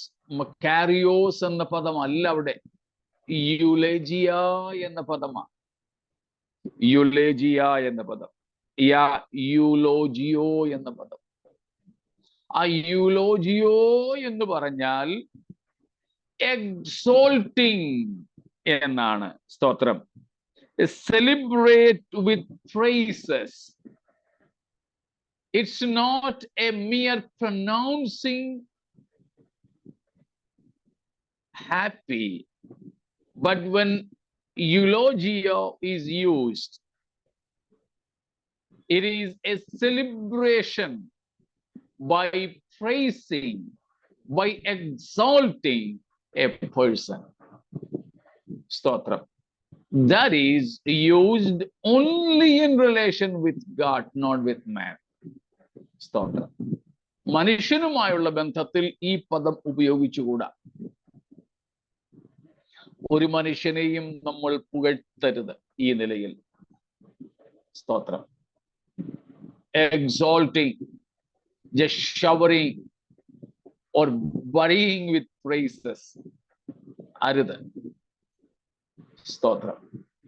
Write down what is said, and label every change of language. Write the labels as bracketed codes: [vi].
[ml] മക്കാരിയോസ് എന്ന പദമല്ല അവിടെ, യുലേജിയ എന്ന പദമാണ്. യുലേജിയ എന്ന പദം, യൂലോജിയോ എന്ന പദം. ആ യൂലോജിയോ എന്ന് പറഞ്ഞാൽ എക്സോൾട്ടിങ് എന്നാണ്. സ്തോത്രം. [en] Celebrate with praises. It's not a mere pronouncing happy, but when eulogio is used, it is a celebration by praising, by exalting a person. Stotram. That is used only in relation with God, not with man. [ml] സ്തോത്രം. മനുഷ്യനുമായുള്ള ബന്ധത്തിൽ ഈ പദം ഉപയോഗിച്ചുകൂടാ. ഒരു മനുഷ്യനെയും നമ്മൾ പുകഴ്ത്തരുത് ഈ നിലയിൽ. [en] സ്തോത്രം. Exalting, just showering or burying with praises [ml] അരുത്. [en] സ്തോത്രം.